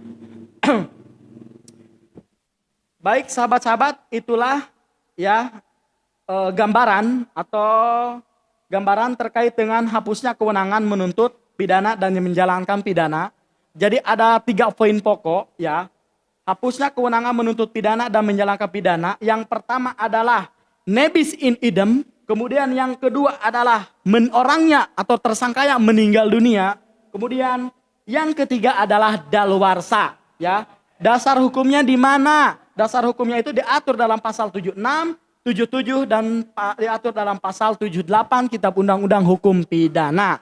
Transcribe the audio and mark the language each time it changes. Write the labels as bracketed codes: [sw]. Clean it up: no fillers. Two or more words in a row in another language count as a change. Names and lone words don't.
[id] Baik sahabat-sahabat, itulah ya gambaran terkait dengan hapusnya kewenangan menuntut pidana dan menjalankan pidana. Jadi ada 3 poin pokok ya. Hapusnya kewenangan menuntut pidana dan menjalankan pidana. Yang pertama adalah [la] nebis in idem. [id] Kemudian yang kedua adalah orangnya atau tersangkanya meninggal dunia. Kemudian yang ketiga adalah daluarsa. Ya, dasar hukumnya di mana? Dasar hukumnya itu diatur dalam pasal 76, 77 dan diatur dalam pasal 78 Kitab Undang-Undang Hukum Pidana.